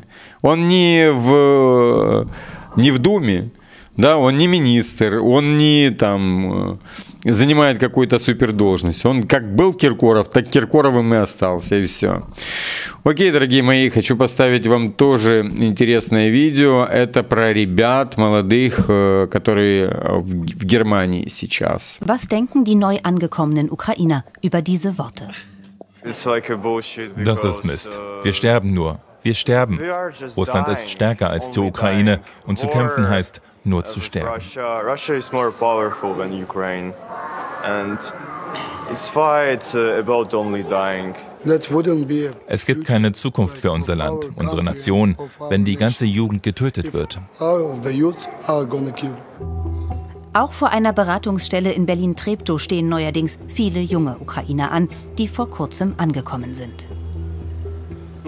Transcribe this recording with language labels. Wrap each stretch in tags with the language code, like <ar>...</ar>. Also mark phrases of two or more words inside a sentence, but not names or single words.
<ru>Он не в Думе, да, он не министр, он не там занимает какую-то супердолжность. Он как был Киркоров, так Киркоровым и остался, и все. Окей, дорогие мои, хочу поставить вам тоже интересное видео. Это про ребят молодых, которые в Германии сейчас.</ru> <de>Was denken die neu angekommenen Ukrainer über diese Worte? Das ist Mist. Wir sterben nur. Wir sterben. Russland ist stärker als die Ukraine und zu kämpfen heißt nur zu sterben.</de> <en>Russia is more powerful than Ukraine, and it's fight about only dying.</en> <de>Es gibt keine Zukunft für unser Land, unsere Nation, wenn die ganze Jugend getötet wird. Auch vor einer Beratungsstelle in Berlin-Treptow stehen neuerdings viele junge Ukrainer an, die vor kurzem angekommen sind.</de>